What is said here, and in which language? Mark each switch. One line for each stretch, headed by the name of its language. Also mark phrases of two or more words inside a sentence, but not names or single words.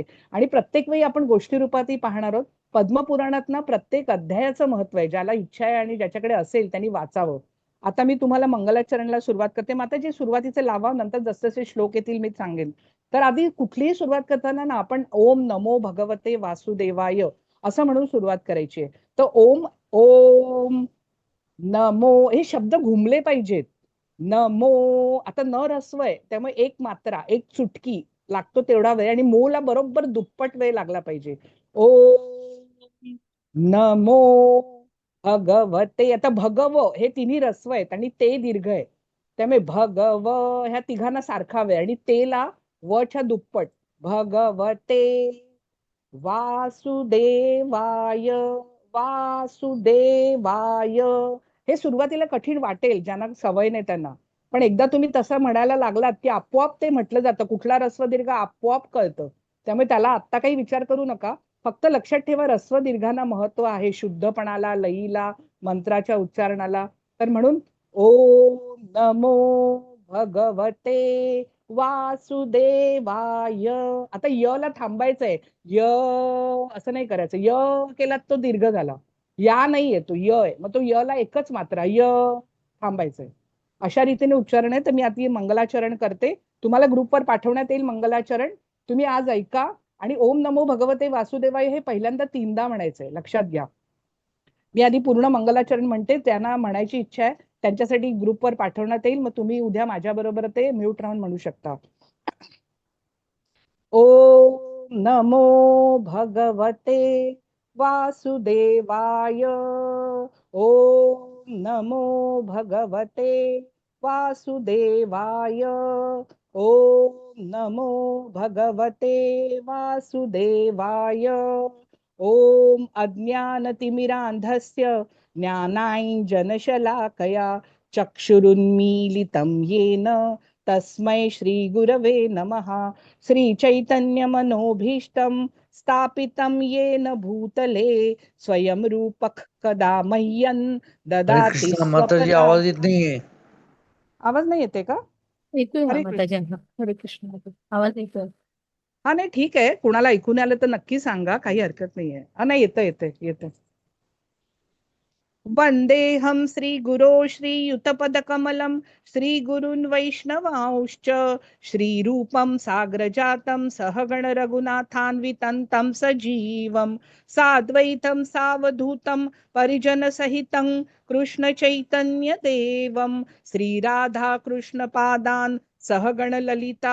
Marathi: आणि प्रत्येक वेळी आपण गोष्टी रूपातही पाहणार आहोत. पद्मपुराणात ना प्रत्येक अध्यायाचं महत्व आहे. ज्याला इच्छा आहे आणि ज्याच्याकडे असेल त्यांनी वाचावं. आता मी तुम्हाला मंगलाचरणला सुरुवात करते. माताजी सुरुवातीचे लावा, नंतर जसजसे श्लोक येतील मी सांगेन. तर आधी कुठलीही सुरुवात करताना ना आपण
Sanskrit: ओम नमो भगवते वासुदेवाय
Marathi: असं म्हणून सुरुवात करायची आहे. तर
Sanskrit: ओम ओम नमो
Marathi: हे शब्द घुमले पाहिजेत. नमो, आता न ऱ्हस्व आहे त्यामुळे एक मात्रा एक चुटकी लागतो तेवढा वेळ, आणि मोला बरोबर दुप्पट वेळ लागला पाहिजे.
Sanskrit: ओम नमो भगवते,
Marathi: आता भगव हे तिन्ही ऱ्हस्व आहेत आणि ते दीर्घ आहे. त्यामुळे भगव ह्या तिघांना सारखा वेळ आणि तेला वच्या दुप्पट.
Sanskrit: भगवते वासुदेवाय वासुदेवाय.
Marathi: हे सुरुवातीला कठीण वाटेल ज्यांना सवय नाही त्यांना, पण एकदा तुम्ही तसं म्हणायला लागलात की आपोआप ते म्हटलं जातं. कुठला ऱ्हस्व दीर्घ आपोआप कळतं. त्यामुळे त्याला आत्ता काही विचार करू नका. फक्त लक्षात ठेवा ऱ्हस्व दीर्घांना महत्व आहे, शुद्धपणाला, लयीला, मंत्राच्या उच्चारणाला. तर म्हणून
Sanskrit: ओम नमो भगवते वासुदेवाय.
Marathi: आता य ला थांबायचंय. य असं नाही करायचं. य केलात तो दीर्घ झाला. या नाही येतो, य आहे. मग तो य ला एकच मात्रा, य थांबायचंय. अशा रीतीने उच्चारण आहे. तर मी आता मंगलाचरण करते. तुम्हाला ग्रुपवर पाठवण्यात येईल मंगलाचरण. तुम्ही आज ऐका. आणि
Sanskrit: ओम नमो भगवते वासुदेवाय
Marathi: हे पहिल्यांदा 3दा म्हणायचंय, लक्षात घ्या. मी आधी पूर्ण मंगलाचरण म्हणते, त्यांना म्हणायची इच्छा आहे त्यांच्यासाठी ग्रुपवर पाठवण्यात येईल. मग तुम्ही उद्या माझ्या बरोबर ते म्यूट राहून म्हणू शकता.
Sanskrit: ओम नमो भगवते वासुदेवाय. ओम नमो भगवते वासुदेवाय. ओम नमो भगवते वासुदेवाय. ओम अज्ञानतिमिरान्धस्य ज्ञानाञ्जनशलाकया चक्षुरुन्मीलितं येन तस्मै श्रीगुरवे नमः. श्रीचैतन्यमनोभीष्टं स्थापितं येन भूतले स्वयं रूपः कदा मह्यं हरे ददाति
Marathi: कृष्णा माताजी,
Sanskrit: स्वपदा.
Marathi: आवाज येत नाहीये. आवाज नाही येते का? येतोय ना
Sanskrit: हरे कृष्ण. माताजी. हरे कृष्ण.
Marathi: आवाज येतोय. हा नाही ठीक आहे, कुणाला ऐकून आलं तर नक्की सांगा, काही हरकत नाहीये. हा नाही, येतं येतं येतं.
Sanskrit: वन्देऽहं श्रीगुरो श्रीयुतपदकमलं श्रीगुरून् वैष्णवांश्च श्रीरूपं साग्रजातं सहगण रघुनाथान्वितं तं सजीवं साद्वैतं सावधूतं परिजनसहितं कृष्णचैतन्यदेवं श्रीराधा कृष्णपादान् सहगण ललिता